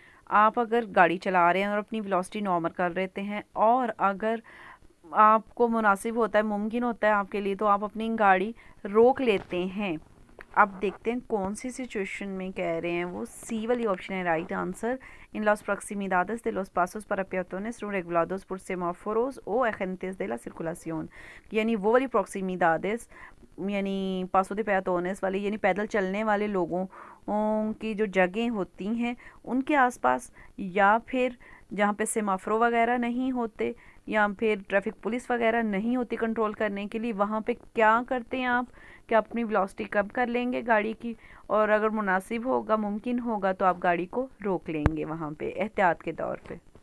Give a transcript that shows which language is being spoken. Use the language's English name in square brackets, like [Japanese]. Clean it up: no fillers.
[Hindi] आप अगर गाड़ी चला रहे हैं और अपनी वेलोसिटी नॉर्मल कर लेते हैं, और अगर आपको मुनासिब होता है, मुमकिन होता है आपके लिए, तो आप अपनी गाड़ी रोक लेते हैं। अब देखते हैं कौन सी सिचुएशन में कह रहे हैं वो। सी वाली ऑप्शन है राइट आंसर। [Spanish] इन लॉस proximidades de los pasos para peatones son regulados por semáforos o agentes de la circulación। [Hindi] यानी वो वाली proximidades यानी पासो दे पेatones वाली, यानी पैदल चलने वाले लोगों की जो जगह होती हैं उनके आसपास, या फिर जहाँ पे सेमाफ्रो वगैरह नहीं होते, या फिर ट्रैफिक पुलिस वगैरह नहीं होती कंट्रोल करने के लिए, वहाँ पे क्या करते हैं आप कि अपनी वेलोसिटी कम कर लेंगे गाड़ी की, और अगर मुनासिब होगा, मुमकिन होगा, तो आप गाड़ी को रोक लेंगे वहाँ पे एहतियात के तौर पे।